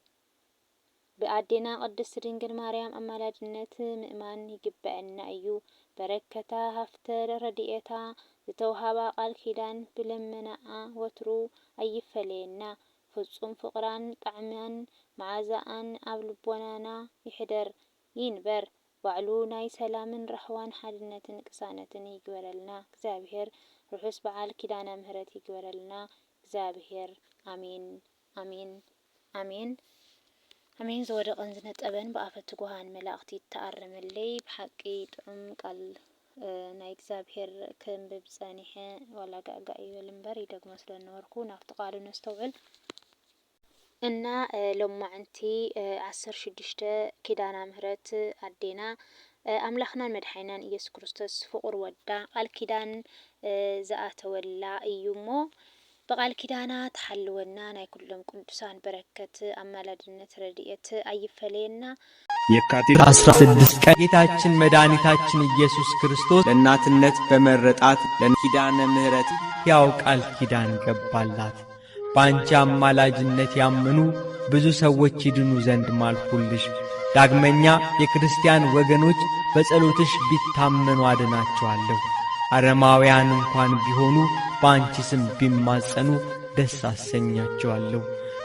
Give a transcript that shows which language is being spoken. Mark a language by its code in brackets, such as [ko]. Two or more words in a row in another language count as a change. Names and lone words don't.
[ti] ብኣዴና ቅድስት ድንግል ማርያም ኣማላድነት ምእማን ይግበአና እዩ። በረከታ ሃፍተ ረድኤታ ዝተውሃባ ቃል ኪዳን ብልመናኣ ወትሩ ኣይፈለየና። ፍጹም ፍቕራን ጣዕማን መዓዛኣን ኣብ ልቦናና ይሕደር ይንበር። ባዕሉ ናይ ሰላምን ረህዋን ሓድነትን ቅሳነትን ይግበረልና እግዚአብሔር። ርሑስ በዓል ኪዳነ ምሕረት ይግበረልና እግዚአብሔር። አሜን አሜን አሜን አሜን። ዝወደቐን ዝነጠበን ብኣፈ ትጉሃን መላእኽቲ ተኣርመለይ ብሓቂ ጥዑም ቃል ናይ እግዚአብሔር ከንብብ ጸኒሐ ዋላ ጋጋ ይበል እምበር ይደግሞ ስለነበርኩ ናብቲ ቃሉ ነስተውዕል እና ሎማዓንቲ 16 ኪዳነ ምህረት አዴና አምላኽናን መድሓይናን ኢየሱስ ክርስቶስ ፍቁር ወዳ ቃል ኪዳን ዝኣተወላ እዩሞ በቃል ኪዳና ተሐልወና ናይ ኩሎም ቅዱሳን በረከት አማላድነት ረድኤት አይፈለየና። [am] የካቲት 16 ቀን ጌታችን መድኃኒታችን ኢየሱስ ክርስቶስ ለእናትነት በመረጣት ለኪዳነ ምህረት ያው ቃል ኪዳን ገባላት። በአንቺ አማላጅነት ያመኑ ብዙ ሰዎች ይድኑ ዘንድ ማልኩልሽ። ዳግመኛ የክርስቲያን ወገኖች በጸሎትሽ ቢታመኑ አድናቸዋለሁ። አረማውያን እንኳን ቢሆኑ በአንቺ ስም ቢማጸኑ ደስ አሰኛቸዋለሁ።